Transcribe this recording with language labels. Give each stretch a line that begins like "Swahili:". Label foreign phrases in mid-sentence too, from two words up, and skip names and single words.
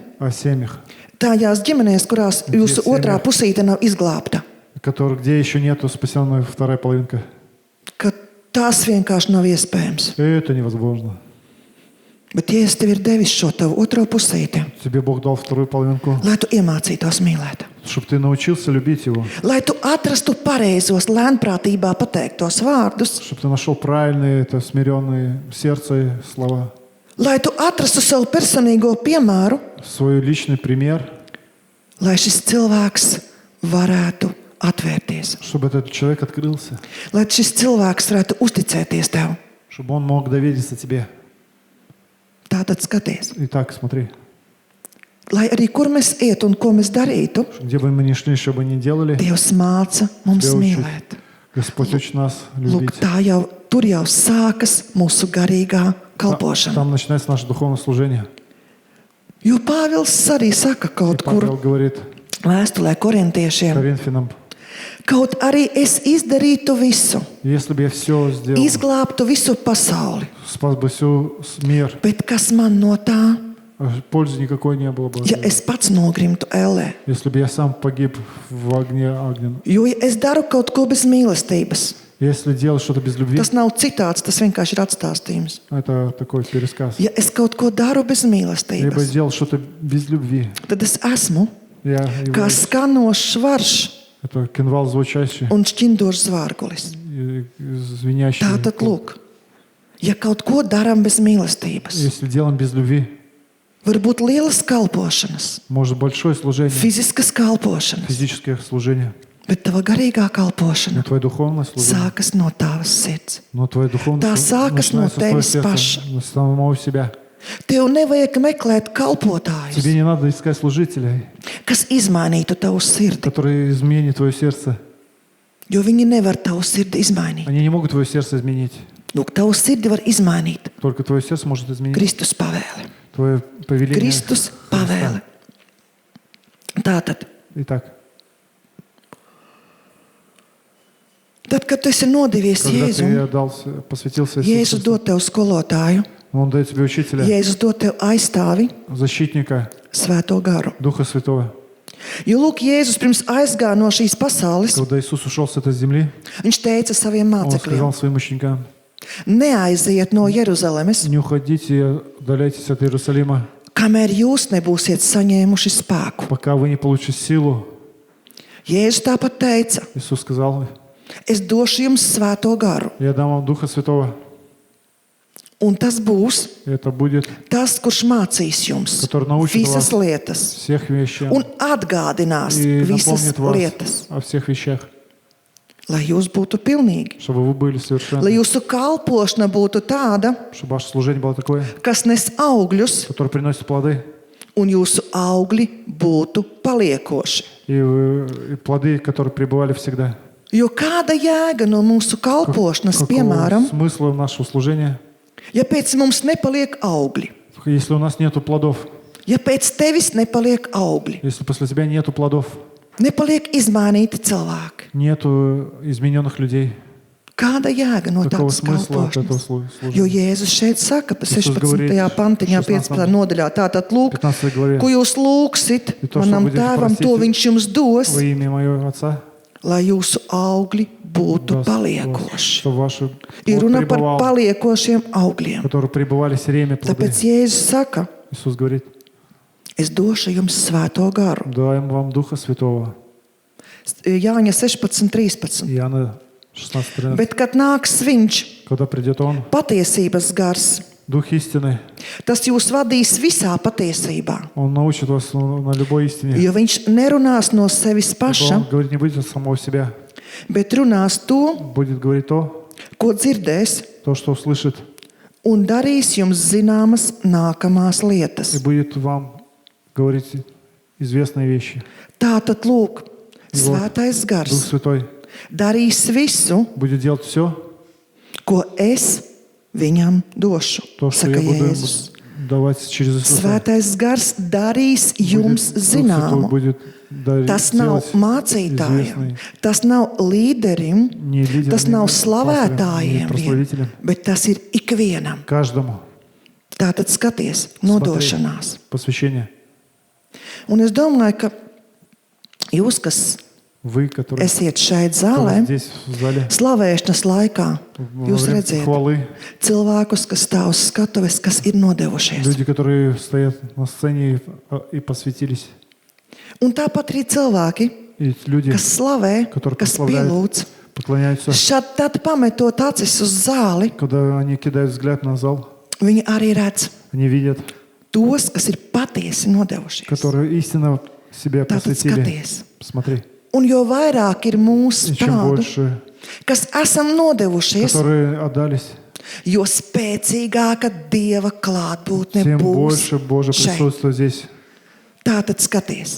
Russian: о семьях,
Latvian: tādās ģimenēs, kurās jūsu Dziesmiem. otrā pusīte nav izglābta,
Russian: где еще нету спасенной вторая половинка.
Latvian: ka tās vienkārši nav iespējams.
Russian: Это невозможно.
Latvian: Bet Jēzus tev ir devis šo tavu otro pusīti,
Russian: Тебе Бог дал вторую половинку,
Latvian: lai tu iemācītos mīlēt.
Russian: чтобы ты научился любить Его,
Latvian: Lai tu atrastu pareizos, lēnprātībā pateiktos vārdus,
Russian: чтобы ты нашел правильные, это смиренные сердце слова,
Latvian: lai tu atrastu savu personīgo piemēru,
Russian: свой личный пример,
Latvian: lai šis cilvēks varētu atvērties,
Russian: чтобы этот человек открылся,
Latvian: lai šis cilvēks varētu uzticēties tev.
Russian: чтобы он мог довериться тебе.
Latvian: Tātad skaties,
Russian: Итак, смотри,
Latvian: lai arī kur mēs iet un ko mēs darītu,
Russian: где бы мы ни шли, что бы ни делали,
Latvian: Dievs māca mums
Russian: Тебя учит.
Latvian: mīlēt.
Russian: Господь учит нас
Latvian: Lūk,
Russian: любить.
Latvian: tur jau sākas mūsu garīgā kalpošana.
Russian: Там начинается наше духовное служение.
Latvian: Jo Pāvils arī saka
Russian: И
Latvian: kaut kur
Russian: Павел говорит
Latvian: vēstulē korintiešiem,
Russian: Коринфянам,
Latvian: kaut arī es izdarītu visu,
Russian: если бы я все сделал,
Latvian: izglābtu visu pasauli,
Russian: спас бы всю мир,
Latvian: bet kas man no tā,
Russian: пользы никакой не было бы.
Latvian: ja es pats nogrimtu ellē?
Russian: Если бы я сам погиб в огне огненном.
Latvian: Jo ja es daru kaut ko bez mīlestības,
Russian: Если делать что-то без любви,
Latvian: tas nav citāts, tas vienkārši ir atstāstījums.
Russian: это такой пересказ.
Latvian: Ja es kaut ko daru bez
Russian: Либо
Latvian: mīlestības,
Russian: сделал что-то без любви.
Latvian: tad es esmu
Russian: Я
Latvian: kā
Russian: его-
Latvian: skanošs varš
Russian: это кинвал звучащий,
Latvian: un šķindošs zvārgulis.
Russian: и звенящий.
Latvian: Tātad, lūk, ja kaut ko darām bez mīlestības,
Russian: Если делаем без любви,
Latvian: var būt lielas kalpošanas,
Russian: может большое служение,
Latvian: fiziskas kalpošanas,
Russian: физическое служение,
Latvian: bet tava garīgā
Russian: но
Latvian: kalpošana
Russian: твое духовное служение,
Latvian: sākas no tavas sirds.
Russian: но твое духовное
Latvian: Tā
Russian: служение
Latvian: sākas no
Russian: начинается с твоего
Latvian: tevis paša.
Russian: сердца, с самого себя.
Latvian: Tev nevajag meklēt kalpotājus,
Russian: Тебе не надо искать служителей,
Latvian: kas izmainītu tavu sirdi,
Russian: которые изменят твое сердце.
Latvian: jo viņi nevar tavu sirdi izmainīt.
Russian: Они не могут твое сердце изменить.
Latvian: Lūk, tavu sirdi var izmainīt
Russian: Только твое сердце может изменить
Latvian: Kristus pavēle.
Russian: твое повеление.
Latvian: Kristus pavēle. Tātad,
Russian: Итак,
Latvian: tad, kad tu esi nodevies
Russian: когда ты
Latvian: Jēzum,
Russian: отдался, посвятился
Latvian: Jēzus
Russian: Иисусу,
Latvian: dod tev skolotāju,
Russian: Он дает тебе учителя,
Latvian: Jēzus dod tev aizstāvi,
Russian: защитника,
Latvian: Svēto garu.
Russian: Духа Святого.
Latvian: Jo, lūk, Jēzus pirms aizgāja no šīs pasaules,
Russian: Когда Иисус ушел с этой земли,
Latvian: viņš teica saviem
Russian: Он сказал
Latvian: mācekļiem:
Russian: своим ученикам:
Latvian: neaiziet no Jeruzalemes,
Russian: не уходите, удаляйтесь от Иерусалима,
Latvian: kamēr jūs nebūsiet saņēmuši spēku.
Russian: пока вы не получите силу.
Latvian: Jēzus tāpat teica:
Russian: Иисус сказал:
Latvian: es došu jums Svēto garu,
Russian: я дам вам Духа Святого.
Latvian: un tas būs
Russian: И это будет
Latvian: tas, kurš mācīs jums
Russian: Который научит
Latvian: visas
Russian: вас
Latvian: lietas
Russian: всех вещам
Latvian: un atgādinās
Russian: и
Latvian: visas
Russian: напомнит вас
Latvian: lietas,
Russian: о всех вещах,
Latvian: lai jūs būtu pilnīgi,
Russian: чтобы вы были
Latvian: lai
Russian: совершенны,
Latvian: jūsu kalpošana būtu tāda,
Russian: чтобы ваше служение было такое,
Latvian: kas nes augļus,
Russian: которое приносит плоды,
Latvian: un jūsu augļi būtu paliekoši.
Russian: и плоды, которые пребывали всегда.
Latvian: Jo kāda jēga no mūsu kalpošanas, piemēram,
Russian: Какого смысла нашего служения,
Latvian: ja pēc mums nepaliek augļi,
Russian: если у нас нету плодов,
Latvian: ja pēc tevis nepaliek augļi,
Russian: если после тебя нету плодов,
Latvian: nepaliek izmainīti cilvēki?
Russian: нету измененных людей?
Latvian: Kāda jēga no
Russian: Какого
Latvian: tādas
Russian: смысла от этого
Latvian: kalpošanas? Jo
Russian: служения?
Latvian: Jēzus šeit saka, pa
Russian: Иисус
Latvian: 16.
Russian: говорит,
Latvian: pantiņā,
Russian: 16.
Latvian: 15. nodaļā, tātad lūk,
Russian: 15 главе.
Latvian: ko jūs lūgsit
Russian: И то, что
Latvian: manam
Russian: будете
Latvian: tēvam,
Russian: просить
Latvian: to viņš jums dos,
Russian: Во имя моего Отца,
Latvian: lai jūsu augļi būtu
Russian: даст вас,
Latvian: paliekoši.
Russian: чтобы ваши
Latvian: Ir
Russian: плод
Latvian: runa par
Russian: пребывал,
Latvian: paliekošiem augļiem.
Russian: которые пребывали все время плоды.
Latvian: Tāpēc Jēzus saka,
Russian: Иисус говорит:
Latvian: es došu jums Svēto garu.
Russian: даем вам Духа Святого.
Latvian: Jāņa 16.13.
Russian: Иоанна 16:13.
Latvian: Bet, kad nāks viņš,
Russian: Когда придет Он,
Latvian: patiesības gars,
Russian: Дух истины,
Latvian: tas jūs vadīs visā patiesībā.
Russian: Он научит вас на любой истине.
Latvian: Jo viņš nerunās no sevis
Russian: Ибо
Latvian: paša,
Russian: Он говорит не будет от самого себя,
Latvian: bet runās to,
Russian: будет говорить то,
Latvian: ko dzirdēs,
Russian: то, что услышит,
Latvian: un darīs jums zināmas nākamās
Russian: и
Latvian: lietas.
Russian: будет вам говорить известные вещи.
Latvian: Tātad, lūk,
Russian: И вот
Latvian: Svētais
Russian: Дух
Latvian: gars,
Russian: Святой,
Latvian: darīs visu,
Russian: будет делать все,
Latvian: ko es viņam došu,
Russian: то, что
Latvian: saka
Russian: я буду
Latvian: Jēzus.
Russian: ему давать через Иисуса.
Latvian: Svētais gars darīs jums
Russian: Дух Святой
Latvian: zināmu.
Russian: будет
Latvian: Tas nav
Russian: делать
Latvian: mācītājiem,
Russian: известный
Latvian: tas nav līderim,
Russian: не лидерам,
Latvian: tas
Russian: не
Latvian: nav
Russian: пасторам,
Latvian: slavētājiem,
Russian: не прославителям,
Latvian: bet tas ir ikvienam.
Russian: каждому.
Latvian: Tātad skaties, nodošanās.
Russian: Посвящение.
Latvian: Un es domāju, ka jūs, kas
Russian: Вы, которые
Latvian: esiet šeit
Russian: которые
Latvian: zālē,
Russian: здесь в зале,
Latvian: slavēšanas laikā,
Russian: во
Latvian: jūs
Russian: время
Latvian: redzat
Russian: хвалы,
Latvian: cilvēkus, kas stāv uz skatuves, kas ir nodevušies.
Russian: люди, которые стоят на сцене и посвятились.
Latvian: Un tāpat arī cilvēki,
Russian: И люди,
Latvian: kas slavē,
Russian: которые
Latvian: kas
Russian: прославляют,
Latvian: pielūdz.
Russian: поклоняются,
Latvian: Šad tad pametot acis uz zāli,
Russian: когда они кидают взгляд на зал,
Latvian: viņi arī redz
Russian: они видят,
Latvian: tos, kas ir patiesi nodevušies.
Russian: которые истинно себя
Latvian: Tātad
Russian: посвятили.
Latvian: skaties.
Russian: Смотри,
Latvian: Un jo vairāk ir mūsu
Russian: и чем
Latvian: tādu,
Russian: больше,
Latvian: kas esam nodevušies,
Russian: которые отдались,
Latvian: jo spēcīgāka Dieva klātbūtne
Russian: тем
Latvian: būs
Russian: больше Божье
Latvian: šeit.
Russian: присутствие здесь.
Latvian: Tātad skaties.